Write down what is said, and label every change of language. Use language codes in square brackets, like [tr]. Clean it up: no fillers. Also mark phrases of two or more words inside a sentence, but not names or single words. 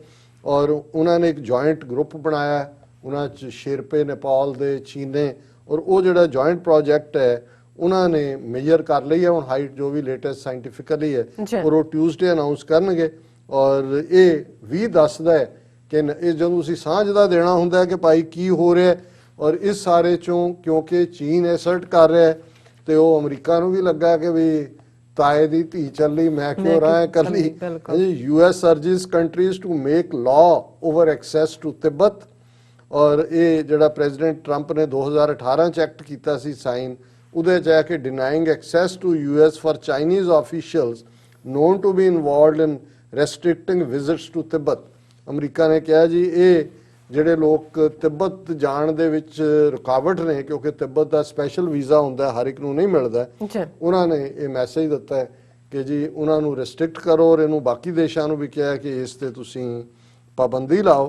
[pa] ਔਰ ਉਹਨਾਂ ਨੇ ਇੱਕ [en] joint group [pa] ਬਣਾਇਆ, ਉਹਨਾਂ 'ਚ ਸ਼ੇਰਪੇ ਨੇਪਾਲ ਦੇ, ਚੀਨੇ, ਔਰ ਉਹ ਜਿਹੜਾ [en] joint project [pa] ਹੈ ਉਹਨਾਂ ਨੇ ਮੇਜਰ ਕਰ ਲਈ ਹੈ ਹੁਣ ਹਾਈਟ ਜੋ ਵੀ [en] latest scientifically [pa] ਹੈ, ਔਰ ਉਹ [en] Tuesday announce [pa] ਕਰਨਗੇ। ਔਰ ਇਹ ਵੀ ਦੱਸਦਾ ਹੈ ਕਿ ਇਹ ਜਦੋਂ ਤੁਸੀਂ ਸਾਂਝ ਦਾ ਦੇਣਾ ਹੁੰਦਾ ਹੈ ਕਿ ਭਾਈ ਕੀ ਹੋ ਰਿਹਾ ਹੈ। ਔਰ ਇਸ ਸਾਰੇ ਚੋਂ ਕਿਉਂਕਿ ਚੀਨ ਐਸਰਟ ਕਰ ਰਿਹਾ ਹੈ ਤੇ ਉਹ ਅਮਰੀਕਾ ਨੂੰ ਵੀ ਲੱਗਾ ਕਿ ਵੀ ਤਾਏ ਦੀ ਧੀ ਚੱਲੀ ਮੈਂ ਕਿਉਂ ਰਹਾਂ ਇਕੱਲੀ। [en] US urges countries to make law over access to Tibet। [pa] ਔਰ ਇਹ ਜਿਹੜਾ ਪ੍ਰੈਜ਼ੀਡੈਂਟ ਟਰੰਪ ਨੇ 2018 ਚ ਐਕਟ ਕੀਤਾ ਸੀ ਸਾਈਨ, ਉਹਦੇ ਚ ਹੈ ਕਿ [en] denying access to US for Chinese officials known to be involved in restricting visits to Tibet। [pa] ਅਮਰੀਕਾ ਨੇ ਕਿਹਾ ਜੀ ਇਹ ਜਿਹੜੇ ਲੋਕ ਤਿੱਬਤ ਜਾਣ ਦੇ ਵਿੱਚ ਰੁਕਾਵਟ ਨੇ, ਕਿਉਂਕਿ ਤਿੱਬਤ ਦਾ [en] special visa [pa] ਹੁੰਦਾ ਹਰ ਇੱਕ ਨੂੰ ਨਹੀਂ ਮਿਲਦਾ, ਉਹਨਾਂ ਨੇ ਇਹ ਮੈਸੇਜ ਦਿੱਤਾ ਹੈ ਕਿ ਜੀ ਉਹਨਾਂ ਨੂੰ ਰੈਸਟ੍ਰਿਕਟ ਕਰੋ। ਔਰ ਇਹਨੂੰ ਬਾਕੀ ਦੇਸ਼ਾਂ ਨੂੰ ਵੀ ਕਿਹਾ ਕਿ ਇਸ ਤੇ ਤੁਸੀਂ ਪਾਬੰਦੀ ਲਾਓ।